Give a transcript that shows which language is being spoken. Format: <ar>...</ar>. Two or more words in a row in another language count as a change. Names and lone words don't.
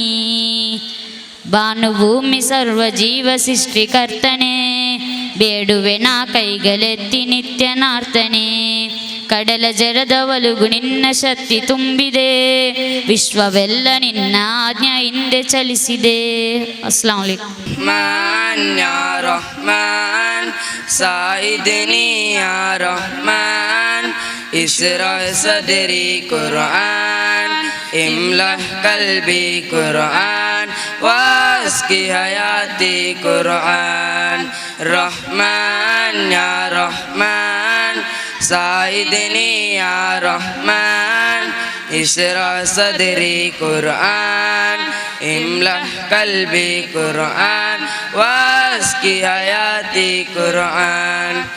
<kn>ಭಾನುಭೂಮಿ ಸರ್ವಜೀವ ಸೃಷ್ಟಿಕರ್ತನೆ ಬೇಡುವೆ ನಾ ಕೈಗಲೆತ್ತಿ ನಿತ್ಯನಾರ್ತನೆ ಕಡಲ ಜರದ ಒಲುಗು ನಿನ್ನ ಶಕ್ತಿ ತುಂಬಿದೆ ವಿಶ್ವವೆಲ್ಲ ನಿನ್ನ ಆಜ್ಞೆ ಹಿಂದೆ ಚಲಿಸಿದೆ.</kn> <ar>السلام عليكم. رحمن يا رحمن ساعدني يا رحمن اشرح صدري قرآن املأ قلبي قرآن واسقي حياتي قرآن رحمن يا رحمن ساعدني يا رحمن اشرح صدري قرآن املأ قلبي قرآن واسقي حياتي قرآن</ar>